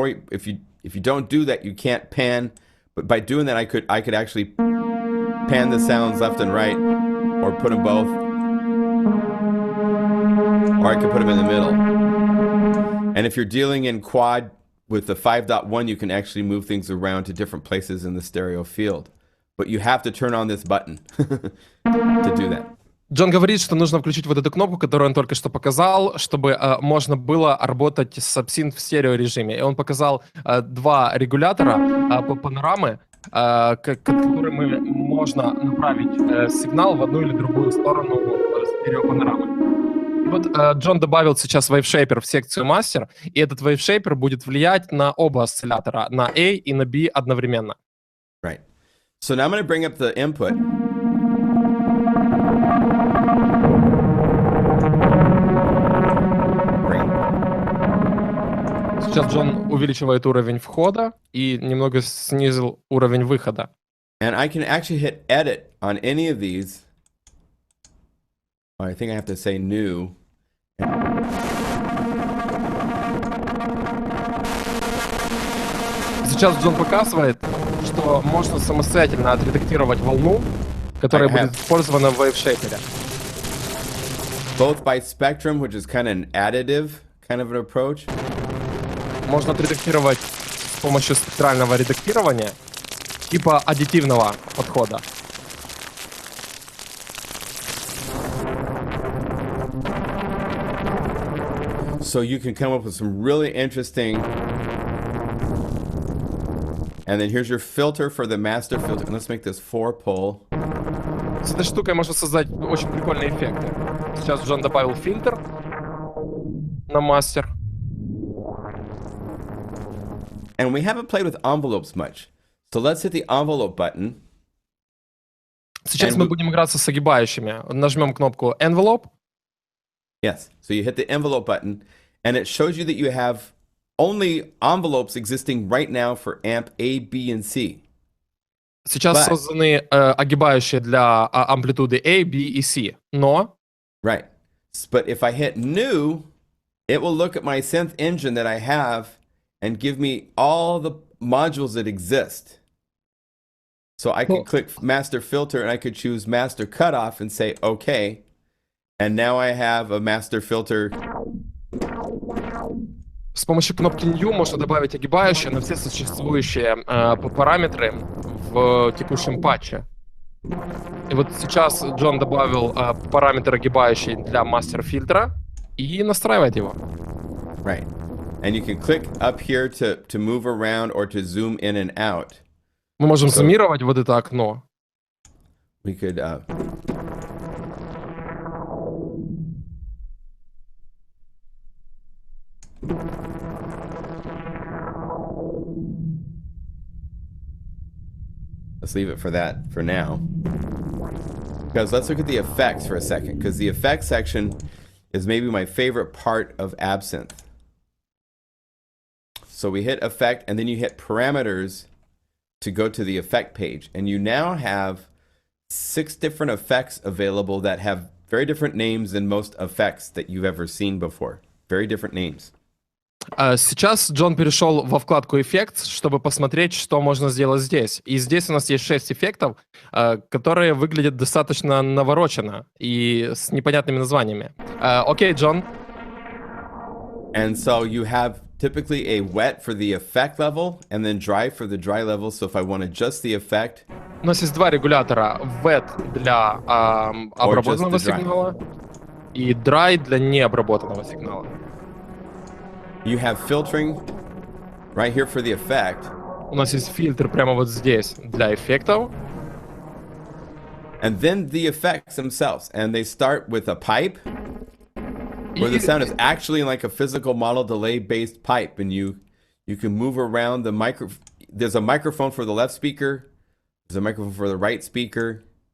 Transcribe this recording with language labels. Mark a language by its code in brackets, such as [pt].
[en] If you don't do that, you can't pan. But by doing that, I could actually pan the sounds left and right, or put them both, or I could put them in the middle. And if you're dealing in quad with the 5.1, you can actually move things around to different places in the stereo field. But you have to turn on this button to do that. [ru] Джон говорит, что нужно включить вот эту кнопку, которую он только что показал, чтобы можно было работать с Absynth в стереорежиме. И он показал 2 регулятора панорамы, которыми можно направить сигнал в одну или другую сторону стереопанорамы. И вот Джон добавил сейчас вейвшейпер в секцию мастер, и этот вейвшейпер будет влиять на оба осциллятора, на A и на B одновременно. [en] Right. So now I'm going to bring up the input. [ru] Сейчас Джон увеличивает уровень входа и немного снизил уровень выхода. [en] And I can actually hit edit on any of these. I think I have to say new. [ru] Сейчас Джон показывает, что можно самостоятельно отредактировать волну, которая будет использована в вейвшейпере. [en] Both by spectrum, which is kind of an additive kind of an approach. [ru] Можно отредактировать с помощью спектрального редактирования, типа аддитивного подхода. [en] So you can come up with some really interesting. And then here's your filter for the master filter. And let's make this 4-pole. [ru] С этой штукой можно создать очень прикольные эффекты. Сейчас Джон добавил фильтр на мастер. [en] And we haven't played with envelopes much. So let's hit the envelope button. [ru] Сейчас мы будем играться с огибающими. Нажмем кнопку Envelope. [en] Yes. So you hit the envelope button, and it shows you that you have only envelopes existing right now for amp A, B, and C. [ru] Сейчас созданы огибающие для амплитуды A, B и C. Но... [en] Right. But if I hit New, it will look at my synth engine that I have and give me all the modules that exist. So I could click Master Filter, and I could choose Master Cutoff and say, OK. And now I have a Master Filter. [ru] С помощью кнопки New можно добавить огибающие на все существующие параметры в текущем патче. И вот сейчас Джон добавил параметр огибающий для мастер-фильтра и настраивает его. [en] Right. And you can click up here to move around or to zoom in and out. [ru] Мы можем зумировать вот это окно. [en] We could... Let's leave it for that for now. Because let's look at the effects for a second. Because the effects section is maybe my favorite part of Absynth. So we hit effect, and then you hit parameters to go to the effect page. And you now have 6 different effects available that have very different names than most effects that you've ever seen before. Very different names. [ru] Сейчас Джон перешел во вкладку «Эффект», чтобы посмотреть, что можно сделать здесь. И здесь у нас есть 6 эффектов, которые выглядят достаточно навороченно и с непонятными названиями. Окей, Джон. [en] And so you have typically a wet for the effect level and then dry for the dry level. So if I want to adjust the effect... [ru] У нас есть 2 регулятора. Wet для обработанного сигнала и dry для необработанного сигнала. [en] You have filtering right here for the effect. [ru] У нас есть фильтр прямо вот здесь для эффектов. [en] And then the effects themselves. And they start with a pipe, where the sound is actually like a physical model delay based pipe. And you can move around the micro. There's a microphone for the left speaker. There's a microphone for the right speaker.